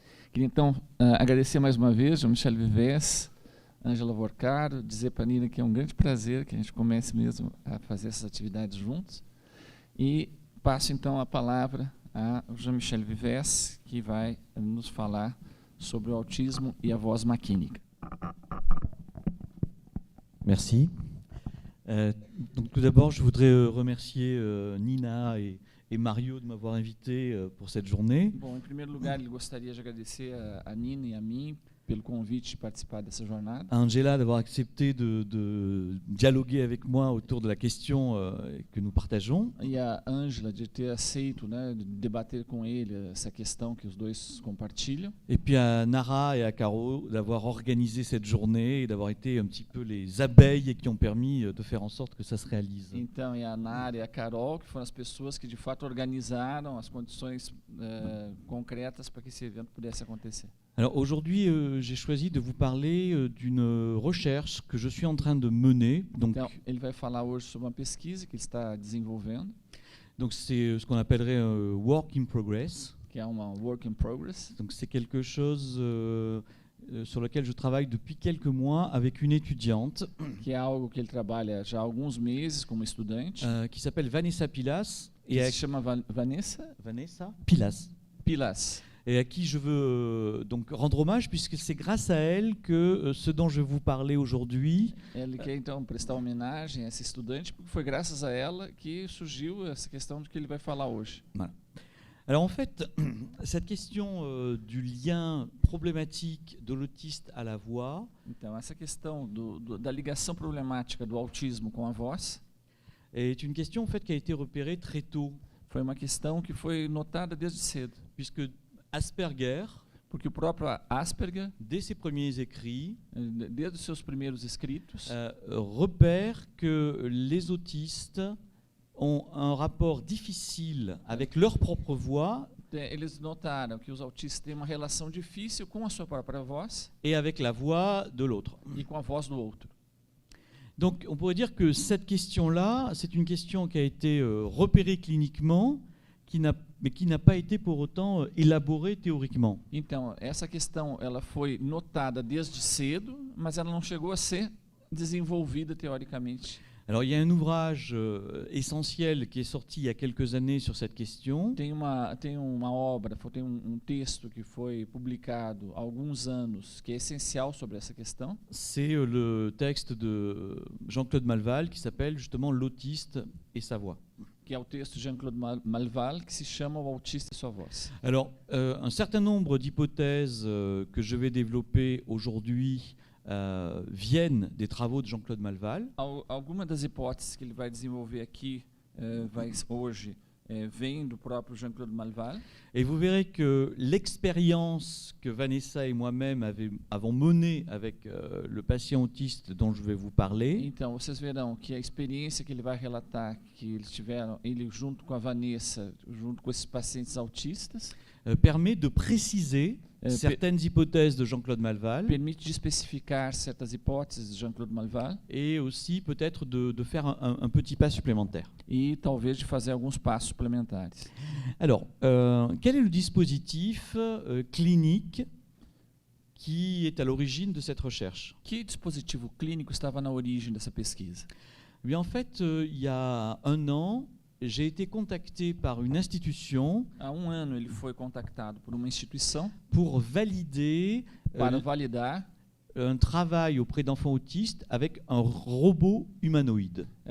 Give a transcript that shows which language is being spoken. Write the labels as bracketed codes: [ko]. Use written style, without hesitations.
[pt] Queria, então, agradecer mais uma vez ao Michel Vivès, Ângela Vorcaro, dizer para a Nina que é um grande prazer que a gente comece mesmo a fazer essas atividades juntos. E passo, então, a palavra a Jean-Michel Vivès, que vai nos falar sobre o autismo e a voz maquínica. [fr] Merci. Donc, tout d'abord, je voudrais remercier Nina et Mario de m'avoir invité pour cette journée. [pt] Bom, em primeiro lugar, ele gostaria de agradecer a Nina e a mim pelo convite de participar dessa jornada. [fr] À Angela d'avoir accepté de dialoguer avec moi autour de la question que nous partageons. [pt] E a Ângela de ter aceito, né, de debater com ele essa questão que os dois compartilham. [fr] Et puis à Nara et à Caro d'avoir organisé cette journée et d'avoir été un petit peu les abeilles qui ont permis de faire en sorte que ça se réalise. [pt] Então, e a Nara e a Carol, que foram as pessoas que de fato organizaram as condições concretas para que esse evento pudesse acontecer. [fr] Alors aujourd'hui, j'ai choisi de vous parler d'une recherche que je suis en train de mener. Donc, [pt] então, ele vai falar hoje sobre uma pesquisa que ele está desenvolvendo. [fr] Donc c'est ce qu'on appellerait un [en] work in progress. [pt] Que é uma work in progress. [fr] Donc c'est quelque chose sur lequel je travaille depuis quelques mois avec une étudiante. [pt] Que é algo que ele trabalha já há alguns meses como estudante. [fr] Qui s'appelle Vanessa Pilas. [pt] Et elle se chama Vanessa Pilas. Pilas. [fr] Et à qui je veux donc rendre hommage, puisque c'est grâce à elle que ce dont je vais vous parler aujourd'hui. [pt] Ele quer então prestar homenagem a essa estudante, porque foi graças a ela que surgiu essa questão de que ele vai falar hoje. [fr] Voilà. Alors en fait, cette question du lien problématique de l'autiste à la voix. [pt] Então essa questão da ligação problemática do autismo com a voz [fr] est une question en fait qui a été repérée très tôt. [pt] Foi uma questão que foi notada desde cedo, [fr] puisque Asperger, [pt] porque o próprio Asperger, [fr] dès ses premiers écrits, [pt] desde os seus primeiros escritos, [fr] repère que les autistes ont un rapport difficile avec leur propre voix. [pt] Eles notaram que os autistas têm uma relação difícil com a sua própria voz [fr] et avec la voix de l'autre. [pt] E com a voz do outro. [fr] Donc on pourrait dire que cette question-là, c'est une question qui a été repérée cliniquement, mais qui n'a pas été pour autant élaborée théoriquement. [pt] Então, essa questão ela foi notada desde cedo, mas ela não chegou a ser desenvolvida teoricamente. [fr] Alors il y a un ouvrage essentiel qui est sorti il y a quelques années sur cette question. [pt] Tem uma obra, tem texto que foi publicado há alguns anos que é essencial sobre essa questão. [fr] C'est le texte de Jean-Claude Malval qui s'appelle justement L'autiste et sa voix. [pt] que é o texto de Jean-Claude Malval, que se chama O Autista e Sua Voz. [fr] Alors, un certain nombre d'hypothèses que je vais développer aujourd'hui viennent des travaux de Jean-Claude Malval. [pt] Algumas das hipóteses que ele vai desenvolver aqui hoje vêm do próprio Jean-Claude Malval. [fr] Et vous verrez que l'expérience que Vanessa et moi-même avons menée avec le patient autiste dont je vais vous parler, [pt] Então, vocês verão que a experiência que ele vai relatar, que eles tiveram, ele junto com a Vanessa, junto com esses pacientes autistas, [fr] permet de préciser certaines hypothèses de Jean-Claude Malval [pt] permite de especificar certas hipóteses de Jean-Claude Malval [fr] et aussi peut-être de faire un petit pas supplémentaire. [pt] e talvez de fazer alguns passos suplementares. [fr] Alors, quel est le dispositif clinique qui est à l'origine de cette recherche? [pt] Que dispositivo clínico estava na origem dessa pesquisa? [fr] Eh bien, en fait, il y a un an, j'ai été contacté par une institution [pt] Há um ano ele foi contactado por uma instituição [fr] pour valider [pt] para validar [fr] un travail auprès d'enfants autistes avec un robot humanoïde.